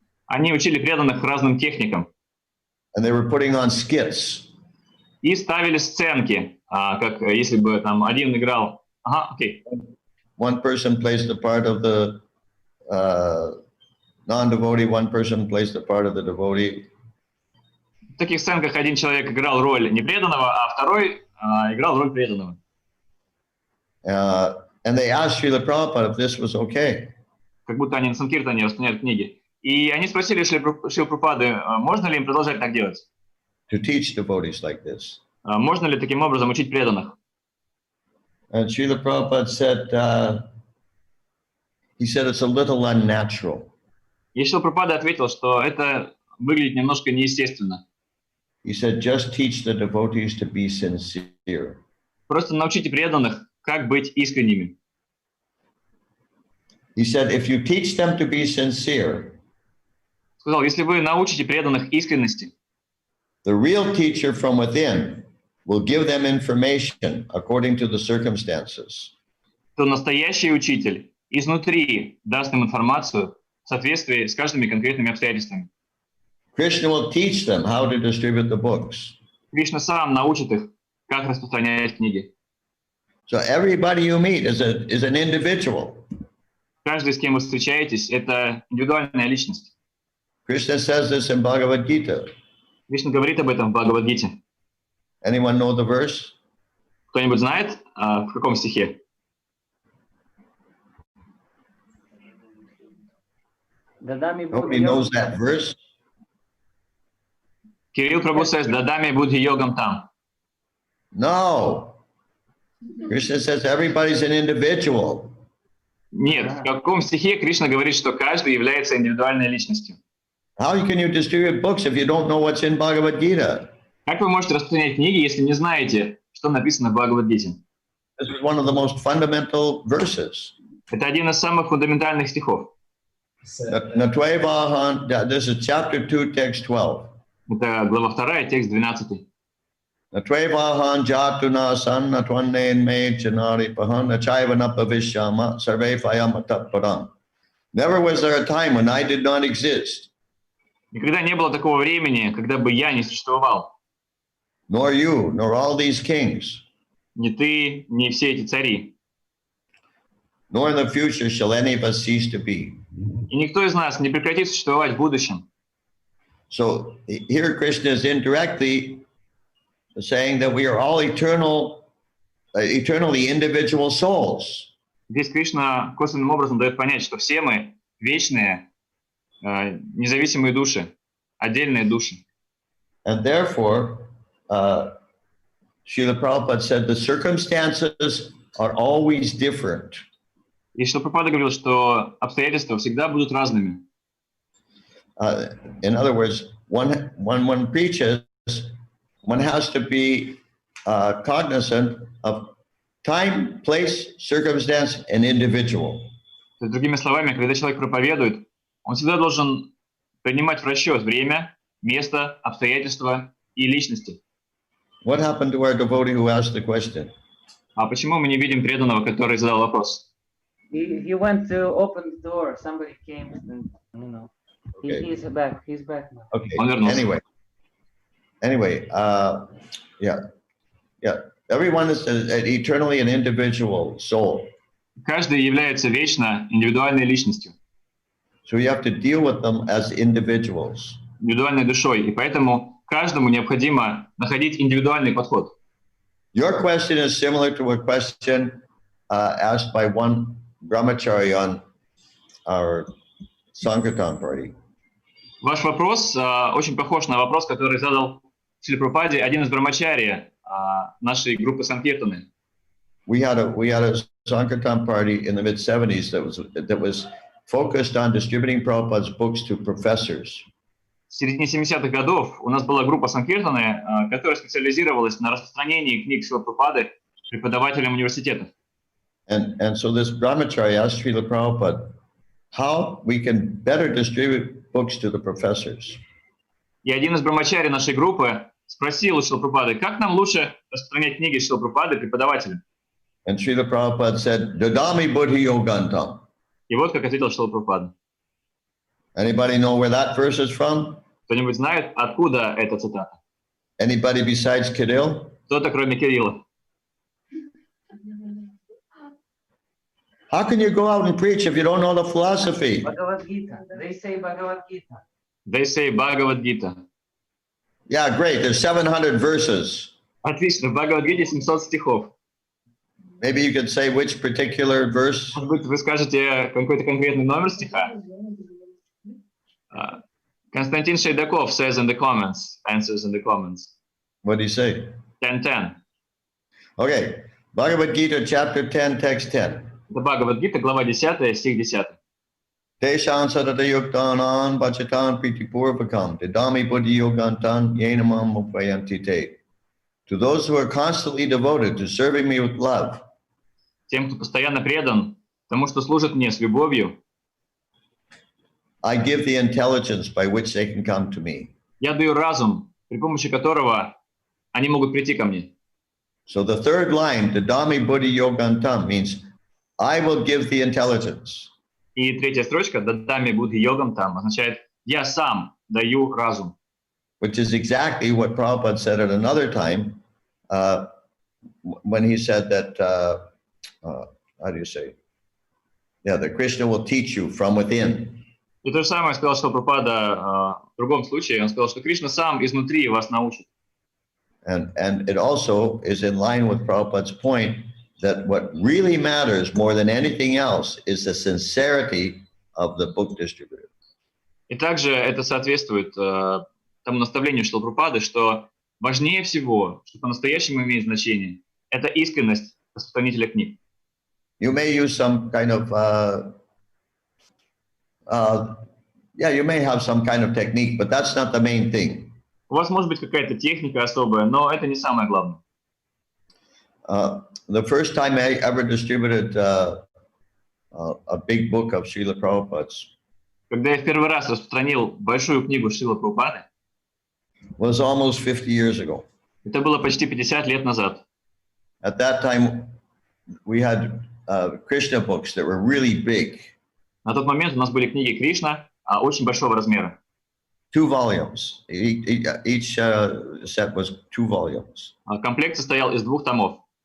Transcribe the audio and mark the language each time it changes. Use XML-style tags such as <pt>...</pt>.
<ru>Они учили преданных разным техникам</ru> <en>and they were putting on skits.</en> <ru>и ставили сценки, как если бы там один играл. Ага, окей.</ru> <en>One person plays the part of the non-devotee, one person plays the part of the devotee.</en> <ru>В таких сценках один человек играл роль непреданного, а второй играл роль преданного.</ru> <en>And they asked Srila Prabhupada if this was okay.</en> <ru>Как будто они на Санкиртане распространяют книги. И они спросили Шрила Прабхупады, можно ли им продолжать так делать?</ru> <en>To teach devotees like this.</en> <ru>Можно ли таким образом учить преданных?</ru> <en>And Srila Prabhupada said, he said it's a little unnatural.</en> <ru>И Шрила Прабхупада ответил, что это выглядит немножко неестественно.</ru> <en>He said, just teach the devotees to be sincere.</en> <ru>Просто научите преданных, как быть искренними.</ru> <en>He said, if you teach them to be sincere,</en> <ru>Сказал, если вы научите преданных искренности,</ru> <en>the real teacher from within will give them information according to the circumstances.</en> <ru>то настоящий учитель изнутри даст им информацию в соответствии с каждыми конкретными обстоятельствами.</ru> <en>Krishna will teach them how to distribute the books.</en> <ru>Кришна сам научит их, как распространять книги.</ru> <en>So everybody you meet is an individual.</en> <ru>Каждый, с кем вы встречаетесь, это индивидуальная личность.</ru> <en>Krishna says this in Bhagavad Gita.</en> <ru>Кришна говорит об этом в Бхагавад-гите.</ru> <en>Anyone know the verse?</en> <ru>Кто-нибудь знает, в каком стихе?</ru> <en>Nobody knows that verse.</en> <sa>Кирилл Прабhu</sa> <en>says,</en> <sa>«Дадами будхи йогам там».</sa> <en>No. Krishna says everybody's an individual.</en> <ru>Нет, в каком стихе Кришна говорит, что каждый является индивидуальной личностью?</ru> <en>How can you distribute books if you don't know what's in Bhagavad Gita?</en> <ru>Как вы можете распространять книги, если не знаете, что написано в Бхагавад-гите?</ru> <en>This is one of the most fundamental verses.</en> <ru>Это один из самых фундаментальных стихов.</ru> <sa>Natvevahan,</sa> <en>this is chapter 2, text 12.</en> <ru>Это глава 2, текст 12.</ru> <sa>Natvevahan jatuna san natvanen me janari pahan achayvana pavishyama sarve fayam atapparam.</sa> <en>Never was there a time when I did not exist.</en> <ru>Никогда не было такого времени, когда бы я не существовал.</ru> <en>Nor you, nor all these kings.</en> <ru>Ни ты, ни все эти цари.</ru> <en>Nor in the future shall any of us cease to be.</en> <ru>И никто из нас не прекратит существовать в будущем.</ru> <en>So here Krishna is indirectly saying that we are all eternally individual souls.</en> <ru>Здесь Кришна косвенным образом дает понять, что все мы вечные, независимые души, отдельные души.</ru> <en>And therefore, Srila Prabhupada said the circumstances are always different.</en> <ru>И Шрила Прабхупада говорил, что обстоятельства всегда будут разными.</ru> <en>In other words, when one preaches, one has to be cognizant of time, place, circumstance, and individual.</en> <ru>То есть, другими словами, когда человек проповедует, он всегда должен принимать в расчет время, место, обстоятельства и личности.</ru> <en>What happened to our devotee who asked the question?</en> <ru>А почему мы не видим преданного, который задал вопрос?</ru> <en>He went to open the door. Somebody came and, you know, Okay. he's back. He's back now. Okay.</en> <ru>Он вернулся.</ru> <en>Anyway, yeah. Everyone is eternally an individual soul.</en> <ru>Каждый является вечно индивидуальной личностью,</ru> <en>So you have to deal with them as individuals.</en> <ru>индивидуальной душой, и поэтому каждому необходимо находить индивидуальный подход.</ru> <en>Your question is similar to a question asked by one brahmachari on our Sankirtan party.</en> <ru>Ваш вопрос очень похож на вопрос, который задал Шрила Прабхупаде один из брамачари нашей группы Санкиртаны.</ru> <en>We had a Sankirtan party in the mid-70s that was focused on distributing Prabhupada's books to professors.</en> <ru>В середине 70-х годов у нас была группа Санкиртаны, которая специализировалась на распространении книг Шрилы Прабхупады преподавателям университетов.</ru> <en>And so this brahmachari asked Srila Prabhupada how we can better distribute books to the professors.</en> <ru>И один из брамачари нашей группы спросил у Шрилы Прабхупады, как нам лучше распространять книги Шрилы Прабхупады преподавателям.</ru> <en>And Srila Prabhupada said,</en> <sa>Dadami Buddhi Yogantam.</sa> <ru>И вот как ответил Шрила Прабхупада.</ru> <en>Anybody know where that verse is from?</en> <ru>Кто-нибудь знает, откуда эта цитата?</ru> <en>Anybody besides Kirill?</en> <ru>Кто-то, кроме Кирилла?</ru> <en>How can you go out and preach if you don't know the philosophy? Bhagavad Gita. They say Bhagavad Gita. They say Bhagavad Gita. Yeah, great. There's 700 verses.</en> <ru>Отлично, в Бхагавад-гите 700 стихов.</ru> <en>Maybe you could say which particular verse.</en> <ru>Может быть, вы скажете какой-то конкретный номер стиха?</ru> <en>Константин Шейдаков says in the comments, answers in the comments. What do you say? 10:10. Okay. Bhagavad Gita, chapter 10, text 10.</en> <ru>Это Бхагавад-гита, глава 10, стих 10.</ru> <sa>Teshan sadata yuktanan bachatan pritipurvakam didami buddhi yogantan yenamam upayanti te.</sa> <en>To those who are constantly devoted to serving me with love,</en> <ru>Тем, кто постоянно предан тому, что служит мне с любовью,</ru> <en>I give the intelligence by which they can come to me.</en> <ru>я даю разум, при помощи которого они могут прийти ко мне.</ru> <en>So the third line,</en> <sa>didami buddhi yogantam,</sa> <en>means I will give the intelligence.</en> <ru>И третья строчка,</ru> <sa>дадами будхи йогам там,</sa> <ru>означает «я сам даю разум».</ru> <en>Which is exactly what Prabhupada said at another time when he said that, how do you say? Yeah, that Krishna will teach you from within.</en> <ru>И то же самое сказал Шрила Прабхупада в другом случае. Он сказал, что Кришна сам изнутри вас научит.</ru> <en>And it also is in line with Prabhupada's point that what really matters more than anything else is the sincerity of the book distributor.</en> <ru>И также это соответствует тому наставлению Шрилы Прабхупады, что важнее всего, что по-настоящему имеет значение, это искренность распространителя книг.</ru> <en>You may use some kind of, you may have some kind of technique, but that's not the main thing.</en> <ru>У вас может быть какая-то техника особая, но это не самое главное.</ru> <en>The first time I ever distributed a big book of Srila Prabhupada's</en> <ru>Когда я в первый раз распространил большую книгу Шрилы Прабхупады,</ru> <en>was almost 50 years ago.</en> <ru>это было почти 50 лет назад.</ru> <en>At that time, we had Krishna books that were really big.</en> <ru>На тот момент у нас были книги Кришна очень большого размера.</ru> <en>2 volumes. Each set was 2 volumes.</en> <ru>Комплект состоял из 2 томов.</ru>